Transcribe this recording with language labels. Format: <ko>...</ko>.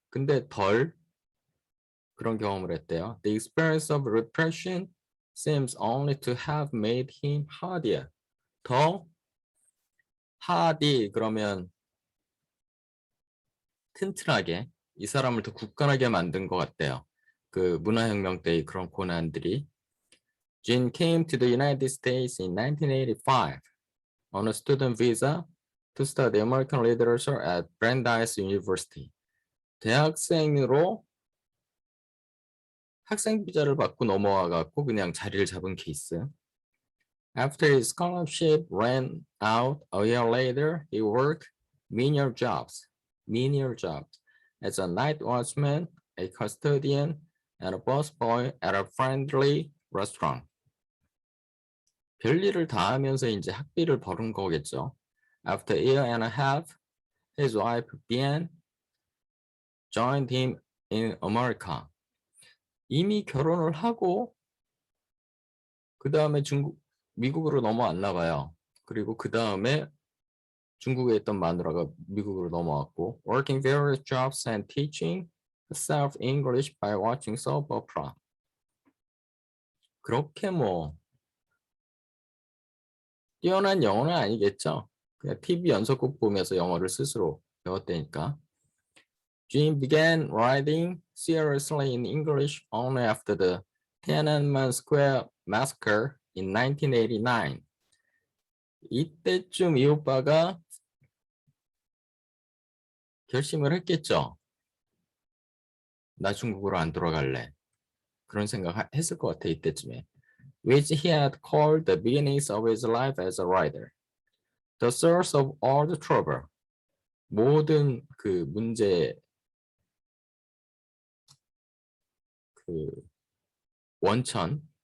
<ko>근데 덜 그런 경험을 했대요.</ko> <en>The experience of repression seems only to have made him hardier.</en> <ko>더 hardy 그러면 튼튼하게 이 사람을 더 굳건하게 만든 것 같대요. 그 문화혁명 때의 그런 고난들이.</ko> <en>Jean came to the United States in 1985 on a student visa to study American literature at Brandeis University.</en> <ko>대학생으로 학생 비자를 받고 넘어와 갖고 그냥 자리를 잡은 케이스.</ko> <en>After his scholarship ran out a year later, he worked menial jobs as a night watchman, a custodian, and a busboy at a friendly restaurant.</en> <ko>별일을 다 하면서 이제 학비를 벌은 거겠죠.</ko> <en>After a year and a half, his wife Bian joined him in America.</en> <ko>이미 결혼을 하고 그 다음에 미국으로 넘어왔나 봐요. 그리고 그 다음에 중국에 있던 마누라가 미국으로 넘어왔고</ko> <en>working various jobs and teaching herself English by watching soap opera.</en> <ko>그렇게 뭐 뛰어난 영어는 아니겠죠. 그냥 TV 연속극 보면서 영어를 스스로 배웠다니까.</ko> <en>Jean began writing seriously in English only after the Tiananmen Square massacre in 1989.</en> <ko>이때쯤 이 오빠가 결심을 했겠죠. 나 중국으로 안 돌아갈래. 그런 생각 했을 것 같아 이때쯤에.</ko> <en>Which he had called the beginnings of his life as a writer. The source of all the trouble.</en> <ko>모든 그 문제 그 원천.</ko>